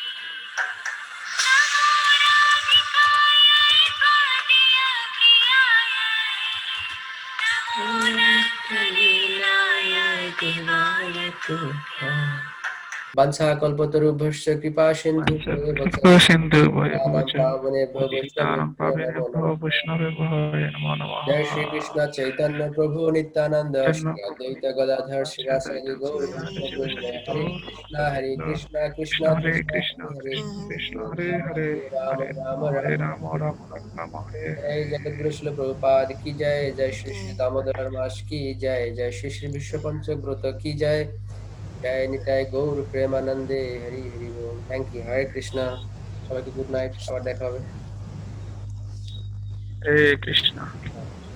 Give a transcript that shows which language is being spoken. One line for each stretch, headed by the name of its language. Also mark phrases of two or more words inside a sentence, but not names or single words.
Sanskrit: नमो राधिकायै त्वदीयप्रियायै नमो नन्दलीलाय देवाय तुभ्यम्। বাঞ্ছা কল্পতরুভ্যশ্চ কৃপা সিন্ধু সিন্ধু পাবনেভ্যো পতিতানাং বৈষ্ণবেভ্যো নমো পাবনেভ্যো নমঃ। বৈষ্ণবেভ্যো নমো নমঃ। জয় শ্রী কৃষ্ণ চৈতন্য প্রভু নিত্যানন্দ চৈতন্য শ্রী অদ্বৈত গদাধর শিবাসাদি গৌর শিবাসাদি ভক্তবৃন্দ। হরে কৃষ্ণ কৃষ্ণ হরে কৃষ্ণ কৃষ্ণ হরে কৃষ্ণ কৃষ্ণ হরে হরে হরে রাম হরে রাম রাম রাম রাম রাম হরে
Hindi: जय जगद्गुरु शिल प्रभुपाद की जय। जय श्री श्री दामोदर मास की जय। जय श्री श्री विश्व पंचव्रत की जय। जय निताय गौर प्रेमानंदे हरि हरि बोल।
English: Thank you.
Bangla: हरे कृष्णा। সবাইকে
English: good night,
Bangla: আবার দেখা হবে। হরে কৃষ্ণ।